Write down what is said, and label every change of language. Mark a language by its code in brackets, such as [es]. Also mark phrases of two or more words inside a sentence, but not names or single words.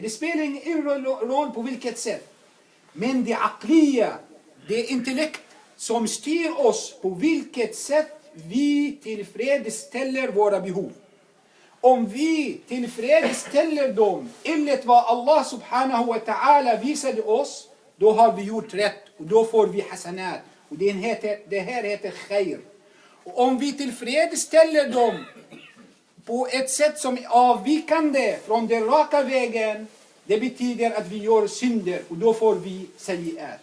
[sv] Det spelar ingen roll på vilket sätt. Men det aqliya, det är intellekt som styr oss på vilket sätt vi tillfredsställer våra behov. Om vi tillfredsställer dem enligt vad Allah [ar] سبحانه وتعالى [sv] visade oss, då har vi gjort rätt och då får vi hasanat. Och det här heter khair. Och om vi tillfredsställer dem på ett sätt som är avvikande från den raka vägen, det betyder att vi gör synder och då får vi sayiat.